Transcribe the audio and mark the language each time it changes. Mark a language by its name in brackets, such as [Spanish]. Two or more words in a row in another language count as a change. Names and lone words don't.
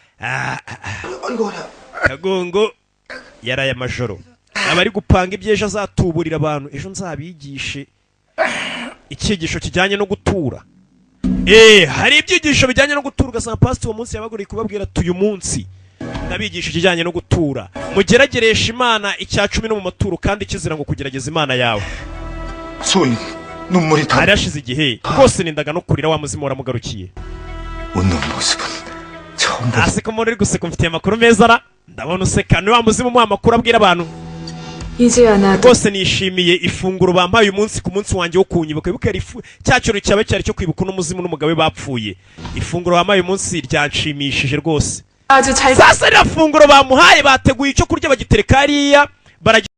[Kinyarwanda] kagongo yaraye amajoro abari gupanga ibyejo azatuburira abantu ejo nzabigishe icyigisho kijyanye no gutura. hari ibyigisho bijyanye no gutura ugasanga pastor uwo munsi yabaguriye kubabwira tuyu munsi ndabigisha ikijyanye no gutura mugerageresha Imana icya 10 no mu maturo kandi kizira ngo kugerageza Imana yawe. [Korean] 손 눈물이 다 [Kinyarwanda] harashize igihe rwose nindaga no kurira wa muzima waramugarukiye. [Korean] 웃는 모습은 처음 본. [Kinyarwanda] aseka umuntu uri guseka mfitiye amakuru meza ra ndabona useka ni wa muzima umuha amakuru abwira abantu. rwose nishimiye ifunguro bampaye umunsi ku munsi wanjye wo kunyibuka ibuka cya cyoro cyawe cyari cyo kwibuka n'umuzimu n'umugabo bapfuye. ifunguro bampaye umunsi ryanshimishije rwose. sasa rya funguro bamuhaye bateguye icyo kurya bagitereka hariya